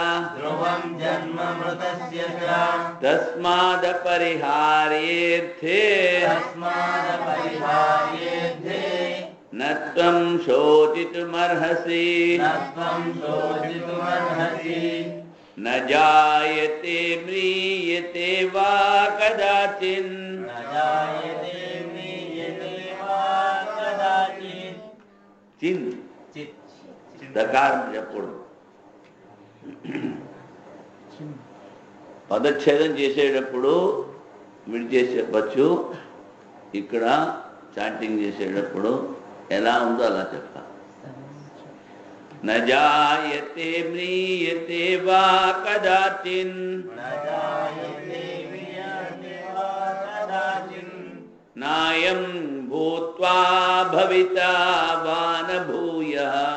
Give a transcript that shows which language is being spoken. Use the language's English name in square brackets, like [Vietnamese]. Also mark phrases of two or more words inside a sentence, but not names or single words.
[Sanskrit] तस्मादपरिहार्येऽर्थे न त्वं शोचितुमर्हसि न जायते म्रियते वा कदाचिन् चिन् [Telugu] దకారం చెప్పకూడదు. పదచ్ఛేదం చేసేటప్పుడు విడిచేసి చెప్పచ్చు. ఇక్కడ చాంటింగ్ చేసేటప్పుడు ఎలా ఉందో అలా చెప్పాలి. [Sanskrit] న జాయతే మ్రియతే వా కదాచిన్ నాయం భూత్వా భవితా వా న భూయః